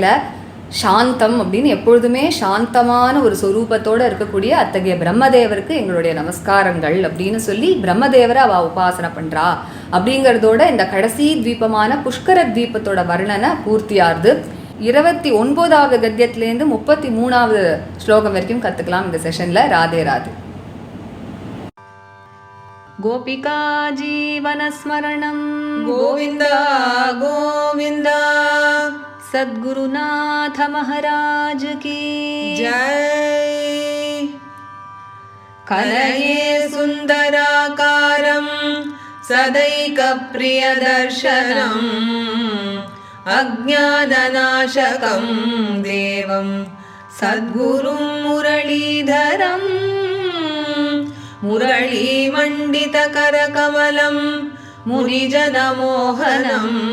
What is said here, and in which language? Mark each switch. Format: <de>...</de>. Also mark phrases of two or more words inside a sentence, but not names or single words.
<ta>சாந்தம் அப்படின்னு எப்பொழுதுமே சாந்தமான ஒரு சொரூபத்தோடு இருக்கக்கூடிய அத்தகைய பிரம்மதேவருக்கு எங்களுடைய நமஸ்காரங்கள் அப்படின்னு சொல்லி பிரம்மதேவரை அவள் உபாசனை பண்ணுறா அப்படிங்கிறதோட இந்த கடைசி தீபமான புஷ்கர தீபத்தோட வர்ணனை பூர்த்தியாகுது. 29வது கத்தியத்திலேருந்து 33வது ஸ்லோகம் வரைக்கும் கற்றுக்கலாம் இந்த செஷனில். ராதே ராதே. கோபிகா ஜீவனஸ்மரணம் கோவிந்தா கோவிந்தா.</ta> <hi>सद्गुरुनाथ महाराज की जय.</hi> <sa>कलये सुंदराकारं सदैकप्रियदर्शनम् अज्ञाननाशकं देवं सद्गुरुं मुरलीधरं मुरलीमण्डितकरकमलं मुनिजनमोहनं</sa>